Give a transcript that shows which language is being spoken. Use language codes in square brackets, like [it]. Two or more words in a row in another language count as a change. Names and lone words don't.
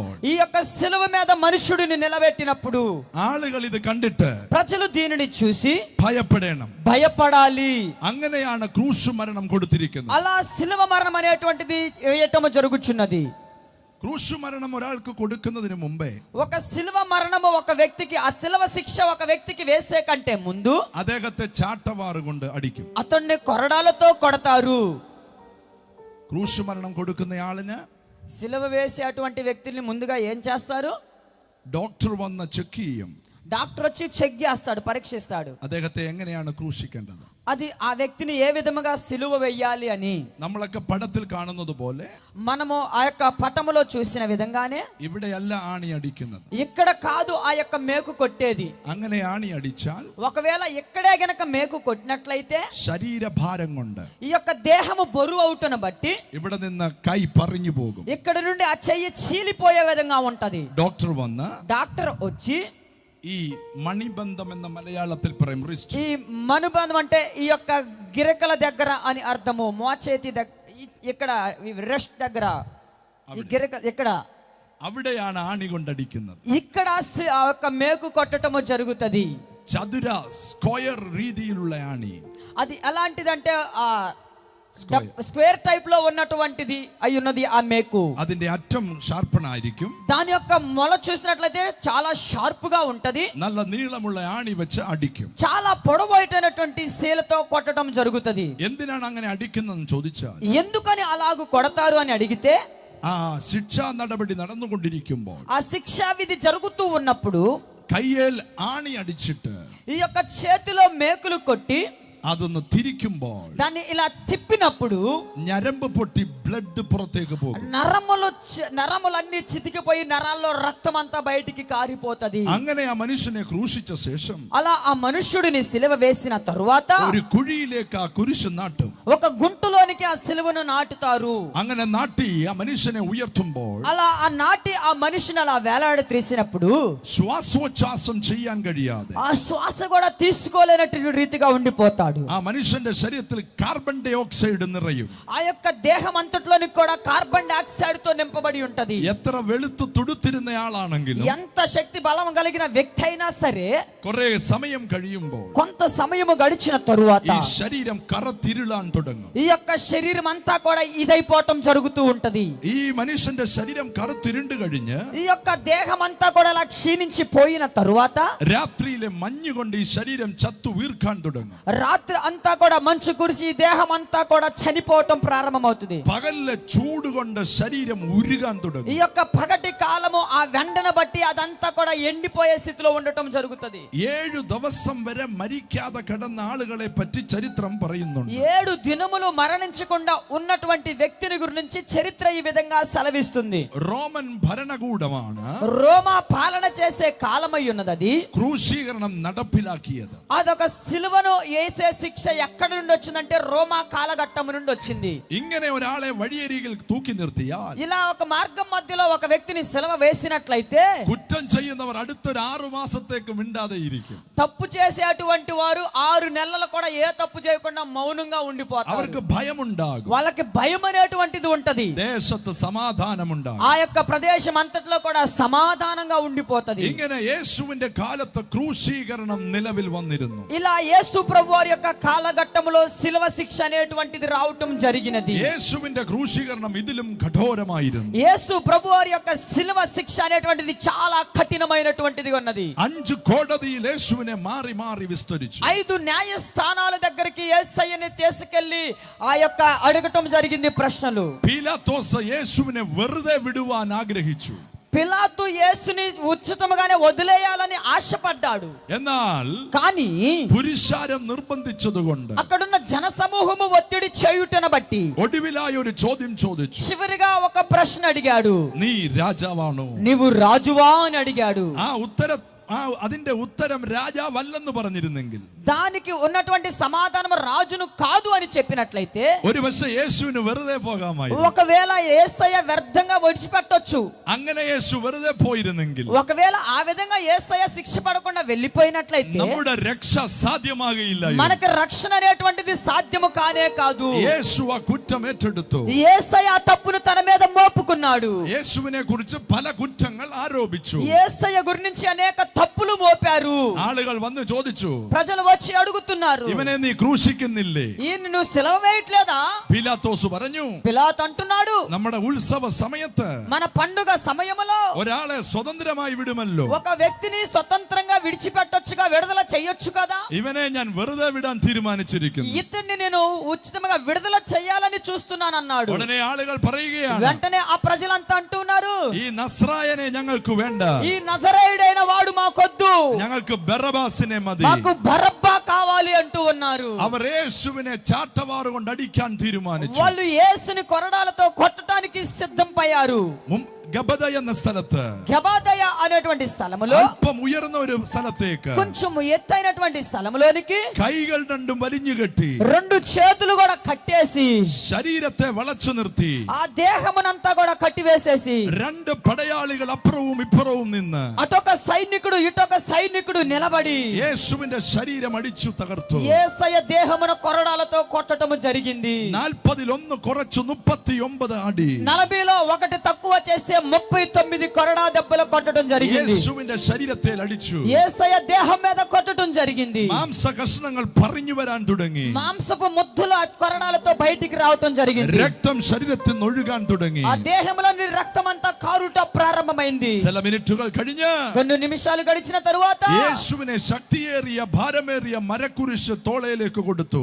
[te] ఈ యొక్క శిలువ మీద మనుషుడిని నిలబెట్టినప్పుడు [ml] ആളുകൾ ഇത് കണ്ടിട്ട് [te] ప్రజలు దీనిని చూసి [ml] ഭയപ്പെടണം. [te] భయపడాలి. [ml] അങ്ങനെയാണ് ക്രൂശ് മരണം കൊടുത്തിരിക്കുന്നത്. [te] అలా శిలువ మరణం అనేటువంటిది వేయటము జరుగుచున్నది. [ml] ക്രൂശ് മരണം ഒരാൾക്ക് കൊടുക്കുന്നതിന് മുമ്പേ, [te] ఒక శిలువ మరణము ఒక వ్యక్తికి, ఆ శిలువ శిక్ష ఒక వ్యక్తికి వేసే కంటే ముందు [ml] അദ്ദേഹത്തെ ചാട്ടവാറ് കൊണ്ട് അടിക്കും. [te] అతన్ని కొరడాలతో కొడతారు. [ml] ക്രൂശ് മരണം കൊടുക്കുന്നയാളിന് [te] శిలువ వేసే అటువంటి వ్యక్తిని ముందుగా ఏం చేస్తారు? [ml] ഡോക്ടർ വന്ന് ചെക്ക് ചെയ്യും. [te] డాక్టర్ వచ్చి చెక్ చేస్తాడు, పరీక్షిస్తాడు [ml] അദ്ദേഹത്തെ എങ്ങനെയാണ് ക്രൂശിക്കേണ്ടത്, [te] అది ఆ వ్యక్తిని ఏ విధముగా సిలువ వేయాలి అని. [ml] നമ്മളൊക്കെ പടത്തിൽ കാണുന്നത് പോലെ [te] మనము ఆ యొక్క పటములో చూసిన విధంగానే [ml] ഇവിടെയല്ല ആണി അടിക്കുന്നത്. [te] ఇక్కడ కాదు ఆ యొక్క మేకు కొట్టేది. [ml] അങ്ങനെ ആണി അടിച്ചാൽ [te] ఒకవేళ ఇక్కడే గనక మేకు కొట్టినట్లయితే [ml] ശരീരഭാരം കൊണ്ട് [te] ఈ యొక్క దేహము బరువు అవుటను బట్టి [ml] ഇവിടെ നിന്ന് కై പറഞ്ഞു പോകും. [te] ఇక్కడ నుండి ఆ చెయ్యి చీలిపోయే విధంగా ఉంటది. [ml] ഡോക്ടർ വന്ന് [te] డాక్టర్ వచ్చి [ml] ഈ മണിബന്ധം എന്ന മലയാളത്തിൽ പറയും റിസ്റ്റ്, [te] ఈ మనుబంధం అంటే ఈ యొక్క గిరకల దగ్గర అని అర్థము. మోచేతి దగ్గర, ఇక్కడ రెస్ట్ దగ్గర, ఈ గిరక ఇక్కడ, [ml] അവിടെയാണ് ആണി കൊണ്ടടിക്കുന്നത്. [te] ఇక్కడ ఆ యొక్క మేకు కొట్టటము జరుగుతది. [ml] ചതുര സ്ക്വയർ രീതിയിലുള്ള ആണി. [te] అది ఎలాంటిదంటే ఆ [en] square type [te] లో ఉన్నటువంటిది అయి ఉన్నది ఆ మేకు. [ml] അതിന്റെ അറ്റം ഷാർപ്പണായിരിക്കും. [te] దాని యొక్క మొల చూసినట్లయితే చాలా షార్ప్ గా ఉంటది. [ml] നല്ല നീളമുള്ള ആണി വെച്ച് അടിക്കും. [te] చాలా పొడవైనటువంటి శీలతో కొట్టడం జరుగుతది. [ml] എന്തിനാണ് അങ്ങനെ അടിക്കുന്നതെന്ന് ചോദിച്ചാൽ, [te] ఎందుకని అలాగూ కొడతారు అని అడిగితే, [ml] ആ ശിക്ഷാ നടപടി നടന്നുകൊണ്ടിരിക്കുമ്പോൾ [te] ఆ శిక్షా విధి జరుగుతూ ఉన్నప్పుడు [ml] കയ്യേൽ ആണി അടിച്ചിട്ട് [te] ఈ యొక్క చేతిలో మేకులు కొట్టి [ml] അതൊന്ന് തിരിക്കുമ്പോൾ [te] దాన్ని ఇలా తిప్పినప్పుడు [ml] ഞരമ്പ് പൊട്ടി ബ്ലഡ് പുറത്തേക്ക് പോകും. [te] నరములన్నీ చితికిపోయి నరాల్లో రక్తం అంతా బయటికి కారిపోతది. [ml] അങ്ങനെ ആ മനുഷ്യനെ ക്രൂശിച്ച ശേഷം [te] అలా ఆ మనుష్యుడిని సిలువ వేసిన తరువాత [ml] ഒരു കുഴിയിലേക്ക് ആ കുരിശ് നാട്ടും. [te] ఒక గుంటలోనికి ఆ సిలువను నాటుతారు. [ml] അങ്ങനെ നാട്ടി ആ മനുഷ്യനെ ഉയർത്തുമ്പോൾ [te] అలా ఆ నాటి ఆ మనిషిని అలా వేలాడి తీసినప్పుడు [ml] ശ്വാസോച്ഛ്വാസം ചെയ്യാൻ കഴിയാതെ [te] ఆ శ్వాస కూడా తీసుకోలేనటువంటి రీతిగా ఉండిపోతాడు. [ml] ആ മനുഷ്യന്റെ ശരീരത്തിൽ [en] carbon dioxide [ml] നിറയും. [te] ఆ యొక్క దేహం అంతటా అంతట్లోని కూడా [en] carbon dioxide [te] తో నింపబడి ఉంటది. [ml] എത്ര വെളുത്തു തുടുത്തിരുന്നയാളാണെങ്കിലും [te] ఎంత శక్తి బలం కలిగిన వ్యక్తి అయినా సరే [ml] കുറെ സമയം കഴിയുമ്പോൾ [te] కొంత సమయము గడిచిన తరువాత [ml] ഈ ശരീരം കറത്തിരുളാൻ തുടങ്ങും. [te] ఈ యొక్క శరీరం అంతా కూడా ఇదైపోవటం జరుగుతూ ఉంటది. [ml] ഈ മനുഷ്യന്റെ ശരീരം കറുത്തിരുണ്ട് കഴിഞ്ഞ് [te] ఈ యొక్క దేహం అంతా కూడా అలా క్షీణించి పోయిన తరువాత [ml] രാത്രിയിലെ മഞ്ഞ് കൊണ്ട് ഈ ശരീരം ചത്തു വീർക്കാൻ തുടങ്ങും. [te] రాత్రి అంతా కూడా మంచు కురిసి ఈ దేహం అంతా కూడా చనిపోవటం ప్రారంభమవుతుంది. [ml] പകലിലെ ചൂട് കൊണ്ട് ശരീരം ഉരുകാൻ [te] ఈ [ml] തുടങ്ങും. [te] యొక్క పగటి కాలము ఆ వెండను బట్టి అదంతా కూడా ఎండిపోయే స్థితిలో ఉండటం జరుగుతుంది. [ml] 7 ദിവസം വരെ മരിക്കാതെ കിടന്ന ആളുകളെ പറ്റി ചരിത്രം പറയുന്നുണ്ട്. [te] 7 దినములు మరణించకుండా ఉన్నటువంటి వ్యక్తిని గురించి చరిత్ర ఈ విధంగా సెలవిస్తుంది. [ml] റോമൻ ഭരണകൂടമാണ് [te] రోమా పాలన చేసే కాలమై ఉన్నది. అది [ml] ക്രൂശീകരണം നടപ്പിലാക്കിയത്. [te] అదొక సిలువను వేసే శిక్ష ఎక్కడి నుండి వచ్చిందంటే రోమా కాలఘట్టం నుండి వచ్చింది. [ml] ഇങ്ങനെ ഒരാളെ വഴിയരികിൽ തൂക്കി നിർത്തിയാൽ [te] ఇలా ఒక మార్గం మధ్యలో ఒక వ్యక్తిని సిలువ వేసినట్లయితే [ml] കുറ്റം ചെയ്യുന്നവർ അടുത്തൊരു 6 മാസത്തേക്ക് മിണ്ടാതെ ഇരിക്കും. [te] తప్పు చేసేటువంటి వారు 6 నెలలు కూడా ఏ తప్పు చేయకుండా మౌనంగా ఉండిపోతారు. [ml] അവർക്ക് ഭയമുണ്ടാകും. [te] వాళ్ళకి భయం అనేటువంటిది ఉంటది. [ml] ദേശത്ത് സമാധാനമുണ്ടാകും. [te] ఆ యొక్క ప్రదేశం అంతట్లో కూడా సమాధానంగా ఉండిపోతది. [ml] ഇങ്ങനെ യേശുവിന്റെ കാലത്ത് ക്രൂശീകരണം നിലവിൽ വന്നിരുന്നു. [te] ఇలా యేసు ప్రభు వారి యొక్క కాలఘట్టములో సిలువ శిక్ష అనేటువంటిది రావటం జరిగినది. [ml] യേശുവിന്റെ ക്രൂശീകരണം ഇതിലും కఠోరമായിരുന്നു. [te] యేసు ప్రభు వారి యొక్క సిలువ శిక్ష అనేటువంటిది చాలా కఠినమైనటువంటిది ఉన్నది. [ml] 5 കോടതിയിൽ യേശുവിനെ മാറി മാറി വിസ്തരിച്ചു. [te] 5 న్యాయస్థానాల దగ్గరికి యేసయ్యని తీసుకెళ్లి ఆ యొక్క అడగటం జరిగింది ప్రశ్నలు. [ml] പീലാത്തോസ് യേശുവിനെ വെറുതെ വിടുവാൻ ആഗ്രഹിച്ചു. [te] పిలాతు యేసుని ఉచితముగానే వదిలేయాలని ఆశపడ్డాడు. [ml] എന്നാൽ [te] కానీ [ml] പുരുഷാരം നിർബന്ധിച്ചതുകൊണ്ട് [te] అక్కడున్న జన సమూహము ఒత్తిడి చేయుటను బట్టి [ml] ഒടുവിലായി ഒരു ചോദ്യം ചോദിച്ചു. [te] చివరిగా ఒక ప్రశ్న అడిగాడు. [ml] നീ രാജാവാണോ? [te] నీవు రాజువా అని అడిగాడు. [ml] അതിന്റെ ఉత్తరం രാജാവല്ലെന്ന് പറഞ്ഞിരുന്നെങ്കിൽ, [te] దానికి ఉన్నటువంటి సమాధానం రాజును కాదు అని చెప్పినట్లయితే [ml] ഒരു പക്ഷേ യേശുവിന് വെറുതെ പോകാമായിരുന്നു. [te] ఒకవేళ యేసయ్య వ్యర్థంగా విడిచిపెట్టొచ్చు. [ml] അങ്ങനെ యేసు വെറുതെ പോയിരുന്നെങ്കിൽ, [te] ఒకవేళ ఆ విధంగా యేసయ్య శిక్ష పడకుండా వెళ్ళిపోయినట్లయితే [ml] നമ്മുടെ രക്ഷ സാധ്യമാകയില്ല. [te] మనకి రక్షణ అనేటువంటిది సాధ్యము కానే కాదు. [ml] യേശു ആ കുറ്റം ഏറ്റെടുത്തു. [te] యేసయ్య ఆ తప్పును తన మీద మోపుకున్నాడు. [ml] യേശുവിനെ കുറിച്ച് പല കുറ്റങ്ങൾ ആരോപിച്ചു. [te] యేసయ్య గురించి అనేక తప్పులు మోపారు. [ml] ആളുകൾ വന്ന് ചോദിച്ചു, [te] ప్రజలు వచ్చి అడుగుతున్నారు, [ml] ഇവനെ നീ ക്രൂശിക്കുന്നില്ലേ? [te] ఈయన నువ్వు సిలువ వేయట్లేదా? [ml] പീലാത്തോസ് പറഞ്ഞു, [te] పిలాతు అంటున్నాడు, [ml] നമ്മുടെ ഉത്സവ സമയത്ത് [te] మన పండుగ సమయములో [ml] ഒരാളെ സ്വതന്ത്രമായി വിടുമല്ലോ, [te] ఒక వ్యక్తిని స్వతంత్రంగా విడిచిపెట్టొచ్చుగా, విడుదల చేయొచ్చు కదా. [ml] ഇവനെ ഞാൻ വെറുതെ വിടാൻ തീരുമാനിച്ചിരിക്കുന്നു. [te] ఇతన్ని నేను ఉచితంగా విడుదల చేయాలని చూస్తున్నానన్నాడు. [ml] ഉടനെ ആളുകൾ പറയുകയാണ്, [te] వెంటనే ఆ ప్రజలంతా అంటున్నారు, [ml] ഈ നസ്രായനെ ഞങ്ങൾക്ക് വേണ്ട, [te] ఈ నజరేయుడైన వాడు మాకొద్దు, [ml] ഞങ്ങൾക്ക് ബറബാസിനെ മതി. [te] మాకు బరబ్బా కావాలి అంటూ ఉన్నారు. [ml] അവർ യേശുവിനെ ചാട്ടവാറ് കൊണ്ട് അടിക്കാൻ തീരുമാനിച്ചു. [te] వాళ్ళు యేసుని కొరడాలతో కొట్టడానికి సిద్ధమయ్యారు. [ml] ഗബദ എന്ന സ്ഥലത്ത്, [te] గబదయ అనేటువంటి స్థలములో, [ml] അല്പം ഉയർന്ന ഒരു സ്ഥലത്തേക്ക് [te] కొంచెం ఎత్తైనటువంటి స్థలములోనికి [ml] കൈകൾ രണ്ടും വലിഞ്ഞു കെട്ടി [te] 2 చేతులు కూడా కట్టేసి [ml] ശരീരത്തെ വളച്ചു നിർത്തി [te] ఆ దేహమునంతా కూడా కట్టివేసేసి [ml] 2 പടയാളികൾ അപ്പുറവും ഇപ്പുറവും നിന്ന് [te] అటొక సైనికుడు ఇటొక సైనికుడు నిలబడి [ml] യേശുവിന്റെ ശരീരം അടിച്ചു തകർത്തു. [te] యేసయ్య దేహమును కొరడాలతో కొట్టటము జరిగింది. [ml] 40-ൽ 1 കുറച്ചു 39 അടി. [te] 40లో 1 తక్కువ చేస్తే 39 కొరడా దెబ్బలు కొట్టడం జరిగింది. [ml] യേശുവിന്റെ ശരീരത്തെ അടിച്ചു. [te] యేసయ్య దేహం మీద కొట్టడం జరిగింది. [ml] മാംസ കഷ്ണങ്ങൾ പറഞ്ഞു വരാൻ തുടങ്ങി. [te] మాంసపు ముద్దలు ఆ కొరడాలతో బయటికి రావటం జరిగింది. [ml] രക്തം ശരീരത്തിൽ നിന്ന് ഒഴുകാൻ തുടങ്ങി. [te] ఆ దేహంలోని రక్తం అంతా కారుట ప్రారంభమైంది. [ml] ചില മിനിറ്റുകൾ കഴിഞ്ഞ്, [te] కొన్ని నిమిషాలు గడిచిన తరువాత [ml] യേശുവിനെ ശക്തിയേറിയ ഭാരമേറിയ മരക്കുരിശ് തോളയിലേക്ക് കൊടുത്തു.